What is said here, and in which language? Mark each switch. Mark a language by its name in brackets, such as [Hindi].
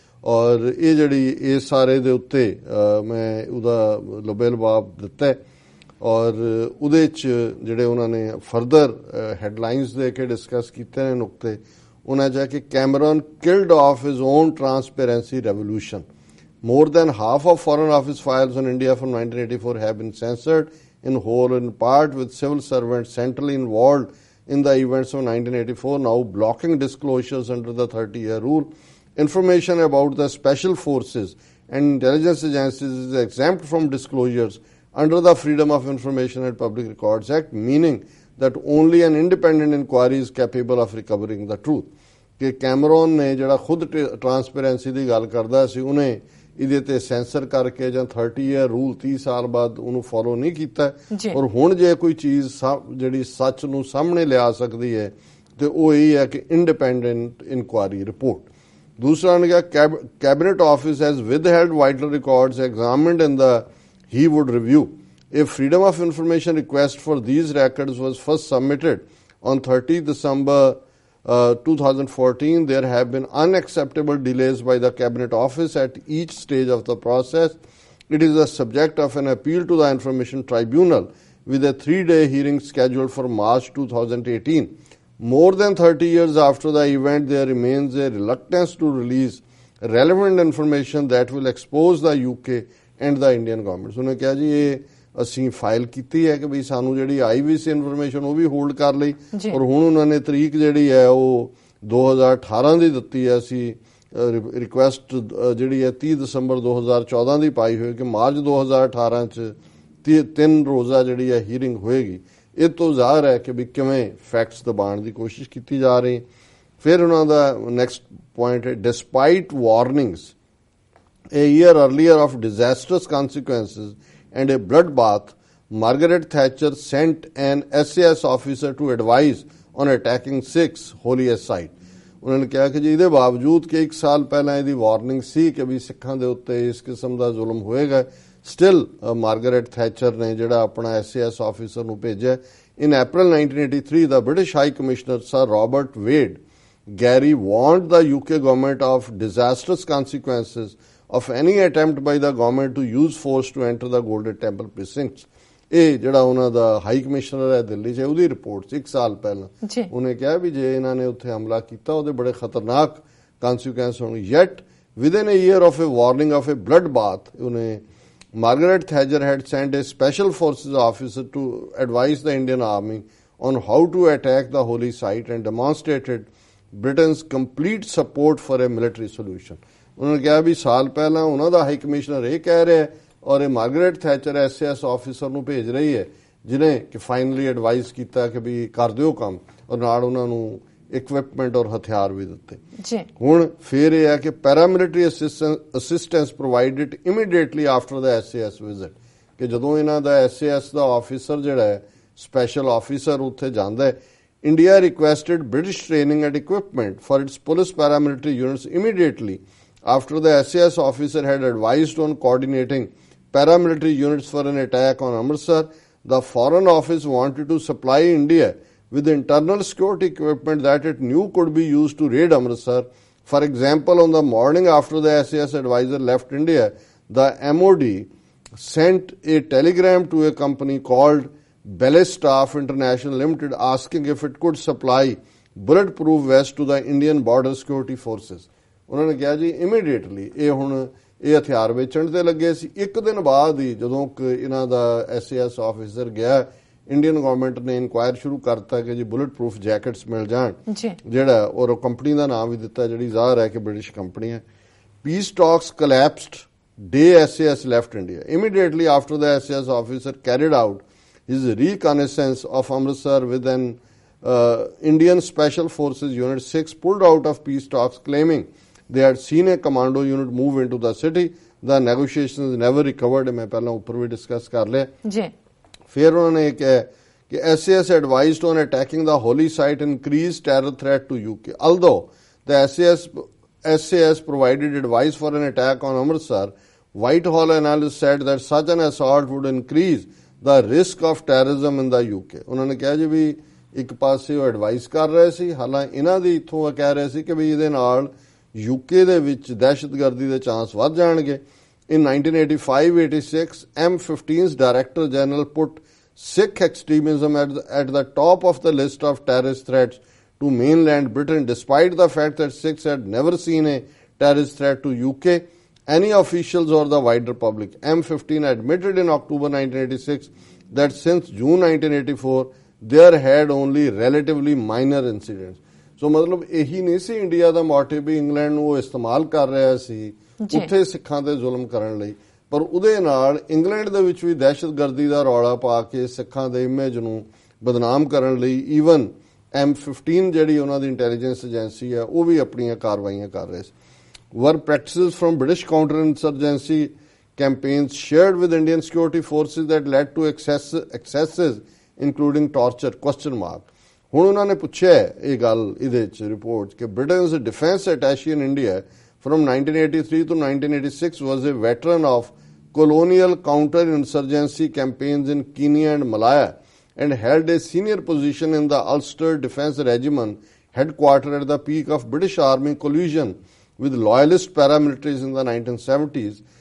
[Punjabi] ਔਰ ਇਹ ਜਿਹੜੀ ਇਸ ਸਾਰੇ ਦੇ ਉੱਤੇ ਮੈਂ ਉਹਦਾ ਲਬੇ-ਲਬਾਬ ਦਿੱਤਾ ਔਰ ਉਹਦੇ 'ਚ ਜਿਹੜੇ ਉਹਨਾਂ ਨੇ ਫਰਦਰ ਹੈਡਲਾਈਨਸ ਦੇ ਕੇ ਡਿਸਕਸ ਕੀਤੇ ਨੇ ਨੁਕਤੇ, ਉਹਨਾਂ 'ਚ ਹੈ ਕਿ Cameron [English] Killed off his own transparency revolution. More than half of Foreign Office files on India from 1984 have been censored in whole or in part, with civil servants centrally involved in the events of 1984 now blocking disclosures under the 30-year rule. Information about the special forces and intelligence agencies is exempt from disclosures under the Freedom of Information and Public Records Act, meaning that only an independent inquiry is capable of recovering the truth. [Punjabi] ਕਿ Cameron ਨੇ ਜਿਹੜਾ ਖੁਦ transparency ਦੀ ਗੱਲ ਕਰਦਾ ਸੀ, ਉਹਨੇ ਇਹਦੇ ਤੇ sensor ਕਰਕੇ ਜਾਂ 30 ਈਅਰ ਰੂਲ 30 ਸਾਲ ਬਾਅਦ ਉਹਨੂੰ ਫੋਲੋ ਨਹੀਂ ਕੀਤਾ। ਔਰ ਹੁਣ ਜੇ ਕੋਈ ਚੀਜ਼ ਜਿਹੜੀ ਸੱਚ ਨੂੰ ਸਾਹਮਣੇ ਲਿਆ ਸਕਦੀ ਹੈ ਤੇ ਉਹ ਇਹ ਹੈ ਕਿ ਇੰਡੀਪੈਂਡੈਂਟ ਇਨਕੁਆਇਰੀ ਰਿਪੋਰਟ। ਦੂਸਰਾ ਨੇ ਕਿਹਾ [English] Cabinet Office has withheld vital records examined in the Heywood review. A freedom of information request for these records was first submitted on 30 December 2014. There have been unacceptable delays by the Cabinet Office at each stage of the process. It is the subject of an appeal to the Information Tribunal with a 3-day hearing scheduled for March 2018. More than 30 years after the event, there remains a reluctance to release relevant information that will expose the UK and the Indian government. [Hindi] उन्होंने कहा जी ये [Punjabi] ਅਸੀਂ file ਕੀਤੀ ਹੈ ਕਿ ਵੀ ਸਾਨੂੰ ਜਿਹੜੀ ਆਈ ਵੀ ਸੀ information ਉਹ ਵੀ ਹੋਲਡ ਕਰ ਲਈ ਔਰ ਹੁਣ ਉਹਨਾਂ ਨੇ ਤਰੀਕ ਜਿਹੜੀ ਹੈ ਉਹ 2018 ਦੀ ਦਿੱਤੀ ਹੈ। ਅਸੀਂ ਰਿਕੁਐਸਟ ਜਿਹੜੀ ਹੈ 30 ਦਸੰਬਰ 2014 ਦੀ ਪਾਈ ਹੋਈ ਕਿ ਮਾਰਚ 2018 ਚ 3 ਰੋਜ਼ਾ ਜਿਹੜੀ ਹੈ ਹੀਅਰਿੰਗ ਹੋਏਗੀ। ਇਹ ਤੋਂ ਜ਼ਾਹਰ ਹੈ ਕਿ ਵੀ ਕਿਵੇਂ ਫੈਕਟਸ ਦਬਾਉਣ ਦੀ ਕੋਸ਼ਿਸ਼ ਕੀਤੀ ਜਾ ਰਹੀ। ਫਿਰ ਉਹਨਾਂ ਦਾ ਨੈਕਸਟ ਪੁਆਇੰਟ ਹੈ [English] Despite warnings a year earlier of disastrous consequences and a bloodbath, Margaret Thatcher sent an SAS officer to advise on attacking Sikhs' holiest site. [Punjabi] ਉਹਨਾਂ ਨੇ ਕਿਹਾ ਕਿ ਜੀ ਇਹਦੇ ਬਾਵਜੂਦ ਕਿ 1 ਸਾਲ ਪਹਿਲਾਂ ਇਹਦੀ ਵਾਰਨਿੰਗ ਸੀ ਕਿ ਵੀ ਸਿੱਖਾਂ ਦੇ ਉੱਤੇ ਇਸ ਕਿਸਮ ਦਾ ਜ਼ੁਲਮ ਹੋਏਗਾ, ਸਟਿਲ ਮਾਰਗਰੇਟ ਥੈਚਰ ਨੇ ਜਿਹੜਾ ਆਪਣਾ SAS ਆਫੀਸਰ ਨੂੰ ਭੇਜਿਆ। [English] In April 1983, the British High Commissioner Sir Robert Wade Gary warned the UK government of disastrous consequences of any attempt by the government to use force to enter the Golden Temple precincts. [Punjabi] ਇਹ ਜਿਹੜਾ ਉਹਨਾਂ ਦਾ high commissioner ਹੈ ਦਿੱਲੀ 'ਚ, ਉਹਦੀ report 1 ਸਾਲ ਪਹਿਲਾਂ ਉਹਨੇ ਕਿਹਾ ਵੀ ਜੇ ਇਹਨਾਂ ਨੇ ਉੱਥੇ ਹਮਲਾ ਕੀਤਾ ਉਹਦੇ ਬੜੇ ਖਤਰਨਾਕ consequences ਹੋਣਗੇ। [English] Yet within a year of a warning of a bloodbath, [Punjabi] ਉਹਨੇ [English] Margaret Thatcher had sent a special forces officer to advise the Indian army on how to attack the holy site and demonstrated Britain's complete support for a military solution. [Punjabi] ਉਹਨਾਂ ਨੇ ਕਿਹਾ ਵੀ ਸਾਲ ਪਹਿਲਾਂ ਉਹਨਾਂ ਦਾ high commissioner ਇਹ ਕਹਿ ਰਿਹਾ ਔਰ ਇਹ ਮਾਰਗਰੇਟ ਥੈਚਰ SAS ਆਫੀਸਰ ਨੂੰ ਭੇਜ ਰਹੀ ਹੈ ਜਿਹਨੇ ਕਿ ਫਾਈਨਲੀ ਐਡਵਾਈਸ ਕੀਤਾ ਕਿ ਵੀ ਕਰ ਦਿਓ ਕੰਮ ਔਰ ਨਾਲ ਉਹਨਾਂ ਨੂੰ ਇਕਵਿਪਮੈਂਟ ਔਰ ਹਥਿਆਰ ਵੀ ਦਿੱਤੇ। ਹੁਣ ਫਿਰ ਇਹ ਹੈ ਕਿ [English] paramilitary assistance provided immediately after the SAS visit, [Punjabi] ਕਿ ਜਦੋਂ ਇਹਨਾਂ ਦਾ SAS ਦਾ ਆਫੀਸਰ ਜਿਹੜਾ ਹੈ ਸਪੈਸ਼ਲ ਆਫੀਸਰ ਉੱਥੇ ਜਾਂਦਾ ਹੈ, [English] India requested British training and equipment for its police paramilitary units immediately after the SAS officer had advised on coordinating paramilitary units for an attack on Amritsar. The Foreign Office wanted to supply India with internal security equipment that it knew could be used to raid Amritsar. For example, on the morning after the SAS advisor left India, the MOD sent a telegram to a company called Belestaff International Limited asking if it could supply bulletproof vests to the Indian border security forces. [Punjabi] ਉਹਨਾਂ ਨੇ ਕਿਹਾ ਜੀ immediately ਇਹ ਹੁਣ ਇਹ ਹਥਿਆਰ ਵੇਚਣ ਤੇ ਲੱਗੇ ਸੀ। 1 ਦਿਨ ਬਾਅਦ ਹੀ ਜਦੋਂ ਇਹਨਾਂ ਦਾ SAS ਆਫੀਸਰ ਗਿਆ, ਇੰਡੀਅਨ ਗਵਰਨਮੈਂਟ ਨੇ ਇਨਕੁਆਇਰ ਸ਼ੁਰੂ ਕਰਤਾ ਕਿ ਜੀ ਬੁਲਟ ਪ੍ਰੂਫ ਜੈਕਟਸ ਮਿਲ ਜਾਣ, ਜਿਹੜਾ ਔਰ ਕੰਪਨੀ ਦਾ ਨਾਮ ਵੀ ਦਿੱਤਾ ਜਿਹੜੀ ਜ਼ਾਹਰ ਹੈ ਕਿ ਬ੍ਰਿਟਿਸ਼ ਕੰਪਨੀ ਹੈ। [English] Peace talks collapsed day SAS left India. Immediately after the SAS officer carried out his reconnaissance of Amritsar with an Indian Special Forces Unit 6 pulled out of peace talks, claiming they had seen a commando unit move into the city. The negotiations never recovered. [Hindi] मैं पहला ऊपर भी discuss कर लिया जी. फिर उन्होंने कहा कि [English] SAS advised on attacking the holy site increased terror threat to UK. Although the SAS provided advice for an attack on Amritsar, Whitehall analysts said that such an assault would increase the risk of terrorism in the UK. [Hindi] उन्होंने कहा जी भी [Punjabi] ਇੱਕ ਪਾਸੇ ਉਹ advice ਕਰ ਰਹੇ ਸੀ, ਹਾਲਾਂਕਿ ਇਹਨਾਂ ਦੀ ਇੱਥੋਂ ਕਹਿ ਰਹੇ ਸੀ ਕਿ ਵੀ ਇਹਦੇ ਨਾਲ UK ਦੇ ਵਿੱਚ ਦਹਿਸ਼ਤਗਰਦੀ ਦੇ ਚਾਂਸ ਵੱਧ ਜਾਣਗੇ. [English] In 1985-86, M15's Director General put Sikh extremism at the top of the list of terrorist threats to mainland Britain, despite the fact that Sikhs had never seen a terrorist threat to UK, any officials or the wider public. M15 admitted in October 1986 that since June 1984, there had only relatively minor incidents. So [Punjabi] ਮਤਲਬ ਇਹੀ ਨਹੀਂ ਸੀ India ਦਾ motive ਵੀ England ਨੂੰ ਉਹ ਇਸਤੇਮਾਲ ਕਰ ਰਿਹਾ ਸੀ ਉੱਥੇ ਸਿੱਖਾਂ ਤੇ ਜ਼ੁਲਮ ਕਰਨ ਲਈ, ਪਰ ਉਹਦੇ ਨਾਲ ਇੰਗਲੈਂਡ ਦੇ ਵਿੱਚ ਵੀ ਦਹਿਸ਼ਤਗਰਦੀ ਦਾ ਰੌਲਾ ਪਾ ਕੇ ਸਿੱਖਾਂ ਦੇ ਇਮੇਜ ਨੂੰ ਬਦਨਾਮ ਕਰਨ ਲਈ ਈਵਨ M15 ਜਿਹੜੀ ਉਹਨਾਂ ਦੀ ਇੰਟੈਲੀਜੈਂਸ ਏਜੰਸੀ ਹੈ ਉਹ ਵੀ ਆਪਣੀਆਂ ਕਾਰਵਾਈਆਂ ਕਰ ਰਹੇ ਸੀ. [English] Were practices from British counter-insurgency campaigns shared with Indian security forces that led to excesses including torture? [Punjabi] ਹੁਣ ਉਹਨਾਂ ਨੇ ਪੁੱਛਿਆ ਇਹ ਗੱਲ ਇਹਦੇ ਚ ਰਿਪੋਰਟ ਕਿ [English] Britain's defense attaché in India from 1983 to 1986 was a veteran of colonial counter-insurgency campaigns in Kenya and Malaya and held a senior position in the Ulster Defence Regiment headquartered at the peak of British Army collusion with loyalist paramilitaries in the 1970s.